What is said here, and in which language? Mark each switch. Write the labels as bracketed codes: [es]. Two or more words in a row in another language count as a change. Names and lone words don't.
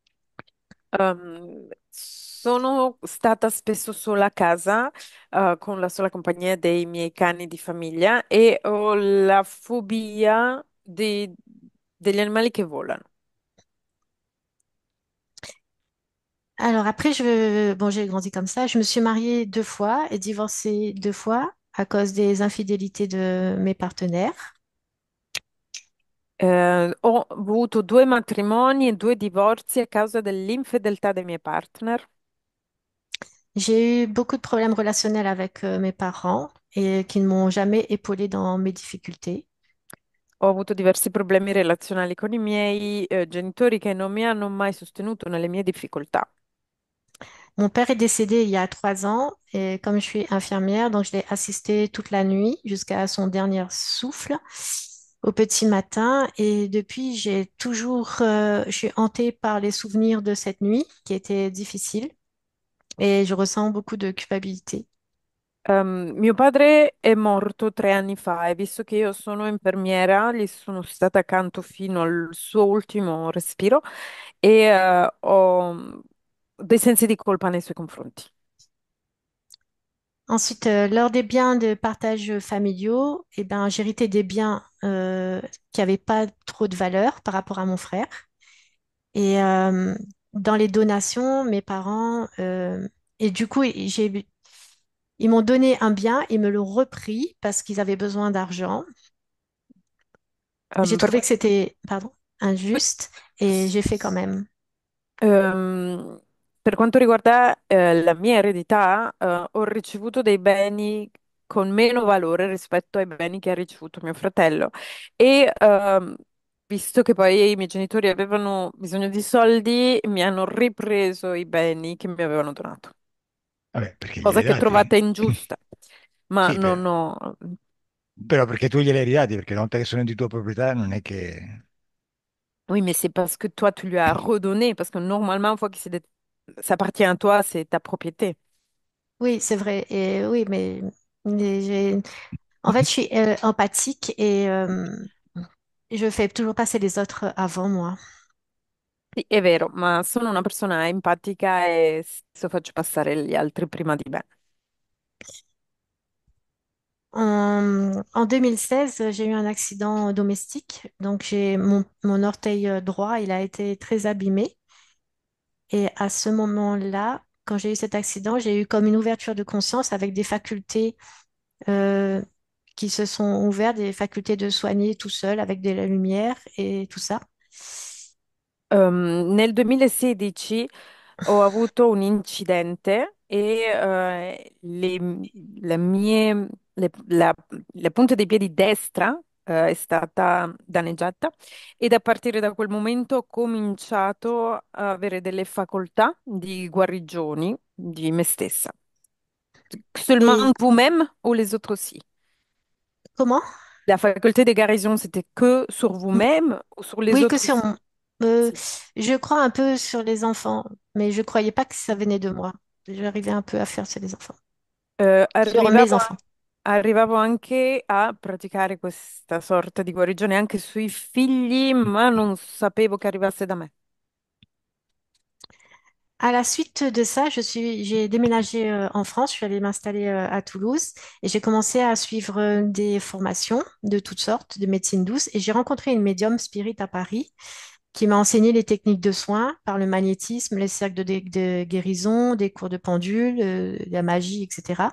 [it] Sono stata spesso sola a casa, con la sola compagnia dei miei cani di famiglia e ho la fobia degli animali che volano. [fr] Alors après, bon, j'ai grandi comme ça. Je me suis mariée 2 fois et divorcée 2 fois à cause des infidélités de mes partenaires. [it] Ho avuto 2 matrimoni e 2 divorzi a causa dell'infedeltà dei miei partner. [fr] J'ai eu beaucoup de problèmes relationnels avec mes parents et qui ne m'ont jamais épaulée dans mes difficultés. [it] Ho avuto diversi problemi relazionali con i miei genitori che non mi hanno mai sostenuto nelle mie difficoltà. [fr] Mon père est décédé il y a 3 ans et comme je suis infirmière, donc je l'ai assisté toute la nuit jusqu'à son dernier souffle au petit matin. Et depuis, je suis hantée par les souvenirs de cette nuit qui était difficile et je ressens beaucoup de culpabilité. [it] Mio padre è morto 3 anni fa e visto che io sono infermiera, gli sono stata accanto fino al suo ultimo respiro e ho dei sensi di colpa nei suoi confronti. [fr] Ensuite, lors des biens de partage familiaux, eh ben, j'héritais des biens qui n'avaient pas trop de valeur par rapport à mon frère. Et dans les donations, mes parents, et du coup, ils m'ont donné un bien, ils me l'ont repris parce qu'ils avaient besoin d'argent. J'ai [it] Per [fr] trouvé que c'était, pardon, injuste et j'ai fait quand même. [it] Ehm, per quanto riguarda la mia eredità, ho ricevuto dei beni con meno valore rispetto ai beni che ha ricevuto mio fratello. E visto che poi i miei genitori avevano bisogno di soldi, mi hanno ripreso i beni che mi avevano donato, Vabbè, perché glieli cosa hai che dati? trovate ingiusta, ma Sì, non ho. però perché tu glieli hai ridati, perché una volta che sono di tua proprietà non è che... [fr] Oui, mais c'est parce que toi, tu lui as redonné, parce que normalement, une fois que ça appartient à toi, c'est ta propriété. Oui, c'est vrai. Et oui, en fait, je suis empathique je fais toujours passer les autres avant moi. [it] Sì, è vero, ma sono una persona empatica e spesso faccio passare gli altri prima di me. [fr] En 2016, j'ai eu un accident domestique. Donc, mon orteil droit, il a été très abîmé. Et à ce moment-là, quand j'ai eu cet accident, j'ai eu comme une ouverture de conscience avec des facultés euh, qui se sont ouvertes, des facultés de soigner tout seul avec de la lumière et tout ça. [it] Nel 2016 ho avuto un incidente e la punta dei piedi destra è stata danneggiata ed a partire da quel momento ho cominciato a avere delle facoltà di guarigioni di me stessa. [fr] Seulement Et vous-même ou les autres aussi? comment? La faculté de guérison, c'était que sur vous-même ou sur les Oui, que autres sur aussi? mon... je crois un peu sur les enfants, mais je croyais pas que ça venait de moi. J'arrivais un peu à faire sur les enfants. Sur mes [it] Arrivavo, [fr] enfants. [it] arrivavo anche a praticare questa sorta di guarigione anche sui figli, ma non sapevo che arrivasse da me. [fr] À la suite de ça, j'ai déménagé en France, je suis allée m'installer à Toulouse et j'ai commencé à suivre des formations de toutes sortes, de médecine douce et j'ai rencontré une médium spirit à Paris qui m'a enseigné les techniques de soins par le magnétisme, les cercles de guérison, des cours de pendule, la magie, etc.